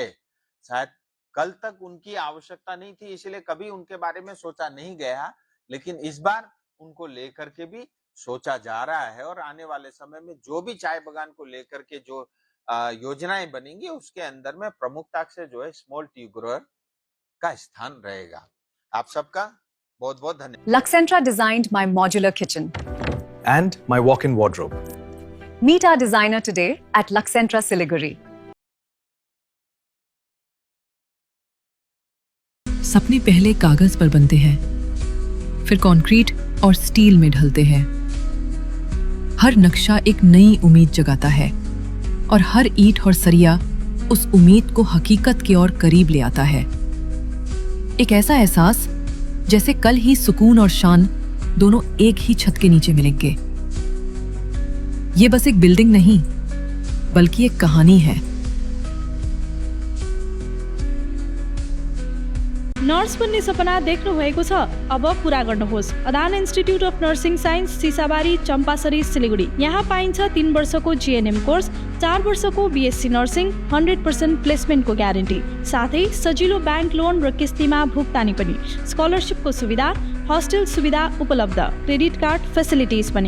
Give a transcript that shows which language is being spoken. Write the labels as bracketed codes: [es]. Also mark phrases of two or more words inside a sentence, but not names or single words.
[hi] शायद कल तक उनकी आवश्यकता नहीं थी, इसलिए कभी उनके बारे में सोचा नहीं गया, लेकिन इस बार उनको लेकर के भी सोचा जा रहा है। और आने वाले समय में जो भी चाय बागान को लेकर के जो योजनाएं बनेंगी, उसके अंदर में प्रमुखता से जो है [en] small tea grower [hi] का स्थान रहेगा। आप सबका बहुत बहुत धन्यवाद। [en] Luxentra designed my modular kitchen. And my walk-in wardrobe. Meet our designer today at Luxentra Siliguri. [hi] सपने पहले कागज पर बनते हैं, फिर कंक्रीट और स्टील में ढलते हैं। हर नक्शा एक नई उम्मीद जगाता है और हर ईंट और सरिया उस उम्मीद को हकीकत के और करीब ले आता है। एक ऐसा एहसास जैसे कल ही सुकून और शान दोनों एक ही छत के नीचे मिलेंगे। ये बस एक बिल्डिंग नहीं, बल्कि एक कहानी है। [ne] नर्स बन्ने सपना देख्नु भएको छ, अब पूरा गर्नुहोस्। अदान इन्स्टिट्युट अफ नर्सिङ साइन्स, सिसाबारी, चम्पासरी, सिलिगुडी। यहाँ पाइन्छ 3 वर्षको [en] GNM course, [ne] 4 वर्षको [en] BSc nursing, [ne] 100% प्लेसमेन्टको ग्यारेन्टी, साथै सजिलो [en] bank loan [ne] र किस्तीमा भुक्तानी पनि, स्कलरसिपको सुविधा, हस्टेल सुविधा उपलब्ध, [en] credit card facilities [ne] पनि।